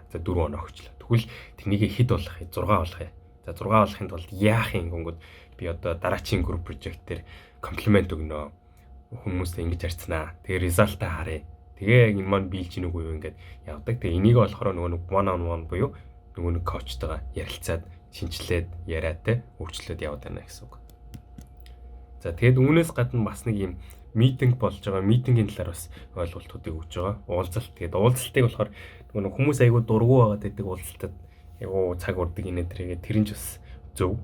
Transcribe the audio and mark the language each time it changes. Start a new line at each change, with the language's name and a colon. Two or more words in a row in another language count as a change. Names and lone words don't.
Mongolian: За 4 оноо өгчлээ. Тэгвэл тэрнийг хэд болох вэ? 6 болох юм. За 6 болохын тулд яах юм гингүүд би одоо дараачийн
English: group project
Mongolian: дээр комплимент өгнө. Хүмүүстэй ингэж харьцнаа. Тэгээ result-а харъя. Тэгээ яг энэ маань биелж гин үгүй юу ингээд явдаг. Тэгээ энийг болохоор нөгөө
English: one on one
Mongolian: буюу нөгөө нэг коучтойгоо ярилцаад шинжилээд яриад те өөрчлөлт яваад байна гэсэн үг. За тэгээд үүнээс гадна бас нэг юм митинг болж байгаа. Митингийн талаар бас ойлголтуудыг өгж байгаа. Уулзалт. Тэгээд уулзалтыг болохоор нөгөө хүмүүс айгүй дургу байгаад байдаг уулзалтад айгүй цаг урдаг инээ тэрийгээ тэр нь ч бас зөв.